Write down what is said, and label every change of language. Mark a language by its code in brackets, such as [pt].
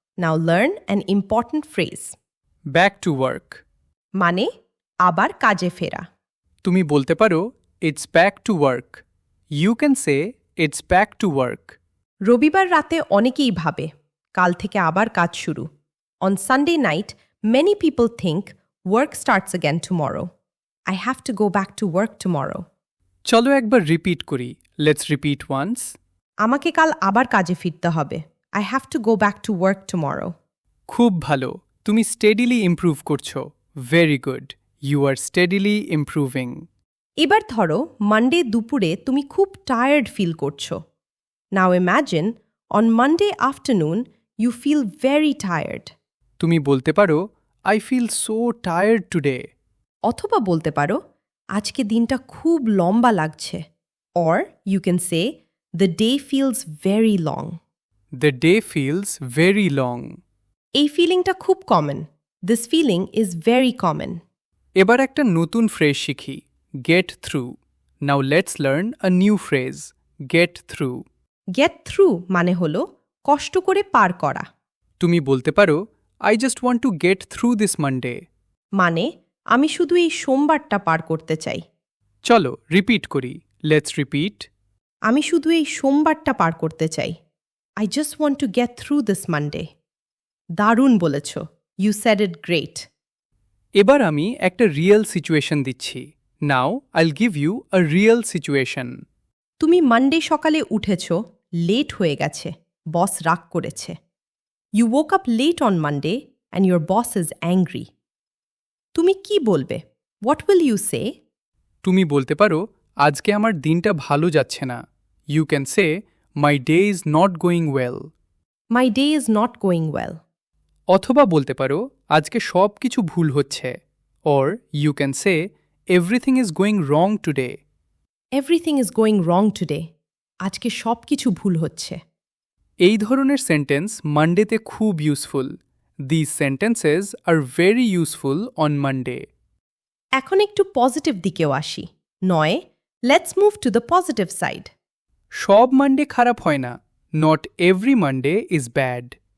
[en] Now learn an important phrase. Back to work. [bn] মানে আবার কাজে ফেরা। তুমি বলতে পারো, [en] It's back to work. You can say it's back to work. [bn] রবিবার রাতে অনেকেই ভাবে কাল থেকে আবার কাজ শুরু। [en] On Sunday night, many people think work starts again tomorrow. I have to go back to work tomorrow. [bn] চলো একবার রিপিট করি। [en] Let's repeat once. [bn] আমাকে কাল আবার কাজে ফিরতে হবে। [en] I have to go back to work tomorrow. [bn] খুব ভালো, তুমি স্টেডিলি ইমপ্রুভ করছো। [en] Very good, you are steadily improving. [bn] এবার ধরো মানডে দুপুরে তুমি খুব টায়ার্ড ফিল করছো। [en] Now imagine on Monday afternoon you feel very tired. [bn] তুমি বলতে পারো, [en] I feel so tired today. [bn] অথবা বলতে পারো আজকে দিনটা খুব লম্বা লাগছে। [en] Or you can say the day feels very long. The day feels very long. [bn] এই ফিলিংটা খুব common. [en] This feeling is very common. [bn] এবার একটা নতুন ফ্রেজ শিখি, gate through. [en] Now let's learn a new phrase, get through. [bn] Get through মানে হলো কষ্ট করে পার করা। তুমি বলতে পারো, [en] I just want to get through this Monday. [bn] মানে আমি শুধু এই সোমবারটা পার করতে চাই। চলো রিপিট করি। [en] Let's repeat. [bn] আমি শুধু এই সোমবারটা পার করতে চাই। [en] I just want to get through this Monday. [bn] দারুণ বলেছ. [en] You said it great. [bn] এবার আমি একটা রিয়েল সিচুয়েশন দিচ্ছি। [en] Now I'll give you a real situation. [bn] তুমি মানডে সকালে উঠেছ, লেট হয়ে গেছে, বস রাগ করেছে। [en] You woke up late on Monday and your boss is angry. [bn] তুমি কি বলবে? [en] What will you say? [bn] তুমি বলতে পারো, আজকে আমার দিনটা ভালো যাচ্ছে না। [en] You can say, my day is not going well. My day is not going well. [bn] অথবা বলতে পারো, আজকে সব কিছু ভুল হচ্ছে। [en] Or you can say, everything is going wrong today. Everything is going wrong today. [bn] আজকে সব কিছু ভুল হচ্ছে। এই ধরনের সেন্টেন্স মানডেতে খুব useful. [en] This sentences are very useful on Monday. [bn] এখন একটু পজিটিভ দিকেও আসি। [en] নয়, let's move to the positive side. [bn] সব মানডে খারাপ হয় না। [en] Not every Monday is bad.